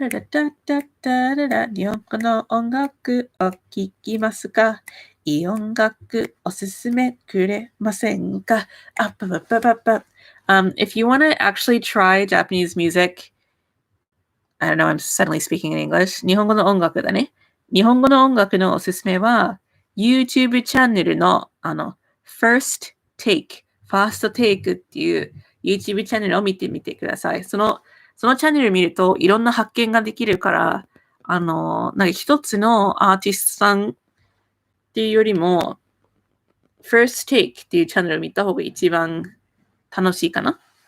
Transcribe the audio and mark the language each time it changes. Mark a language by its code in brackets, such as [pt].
[ja] 日本語の音楽を聴きますか？いい音楽おすすめくれませんか？ [en] If you want to actually try Japanese music, I don't know, I'm suddenly speaking in English. [ja] 日本語の音楽だね。日本語の音楽のおすすめは、YouTube チャンネルのFirst Take っていう YouTube チャンネルを見てみてください。そのチャンネル見るといろんな発見ができるから、なんか一つのアーティストさんっていうよりも、First Take っていうチャンネルを見た方が一番楽しいかな。